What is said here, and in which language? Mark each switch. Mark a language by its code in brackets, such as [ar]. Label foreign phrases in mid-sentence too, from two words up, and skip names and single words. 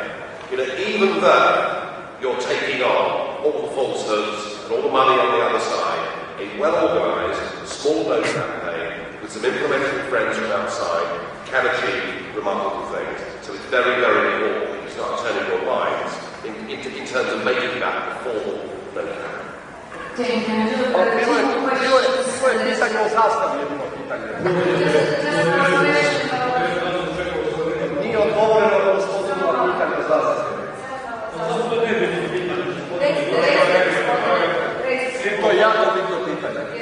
[en] Even though you're taking on all the falsehoods and all the money on the other side, a well-organised, small no campaign with some implementing friends from outside can achieve remarkable things. So it's very, very important that you start turning your minds in terms of making that a formal no campaign. [bs] Bilo je pitanje o zastavi, jedno pitanje. Nije odgovoreno na gospodinu pitanje o zastavi. To je jako bitno pitanje.